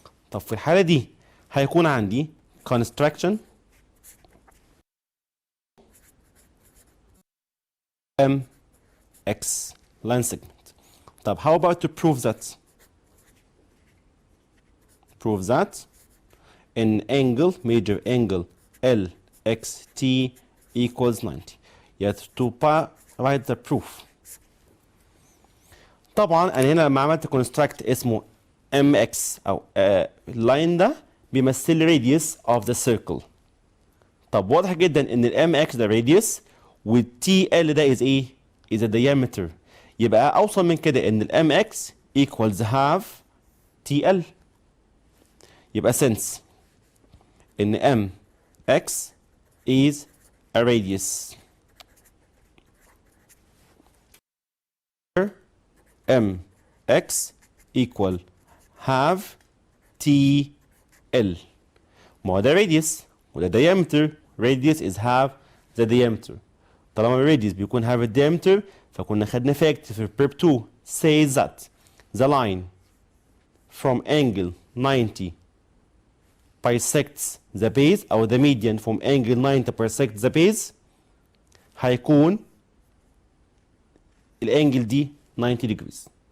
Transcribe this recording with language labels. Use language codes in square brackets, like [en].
[ar] طب في الحالة دي هيكون عندي construction MX line segment. [en] طب how about to prove that in angle major angle LXT equals 90. You have to write the proof. [ar] طبعا انا هنا لما عملت construct اسمه MX او اللاين ده بيمثل radius of the circle. طب واضح جدا ان ال MX ده radius وال TL ده is ايه؟ is a diameter. يبقى اوصل من كده ان ال MX equals half TL. [en] يبقى since ان MX is a radius MX equal half TL. [ar] ما هو ده radius وده diameter. [en] radius is half the diameter. طالما radius بيكون half the diameter فكنا خدنا fact في prep 2 says that the line from angle 90 bisects the base أو the median from angle 90 bisects the base هيكون الانجل دي 90 degrees.